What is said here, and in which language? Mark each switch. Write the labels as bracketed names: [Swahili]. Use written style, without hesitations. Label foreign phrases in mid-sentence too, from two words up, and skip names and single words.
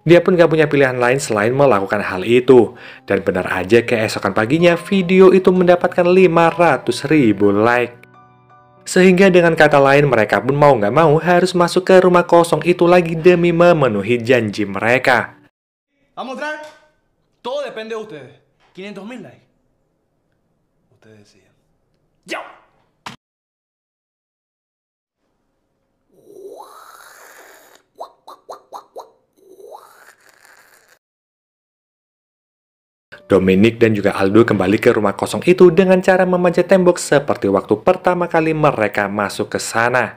[Indonesian] Dia pun gak punya pilihan lain selain melakukan hal itu. Dan benar aja keesokan paginya video itu mendapatkan 500.000 like. Sehingga dengan kata lain mereka pun mau gak mau harus masuk ke rumah kosong itu lagi demi memenuhi janji mereka. [Spanish] Vamos a entrar. Todo depende de ustedes. 500.000 likes. Ustedes deciden. ¡Ya! [Indonesian] Dominic dan juga Aldo kembali ke rumah kosong itu dengan cara memanjat tembok seperti waktu pertama kali mereka masuk ke sana.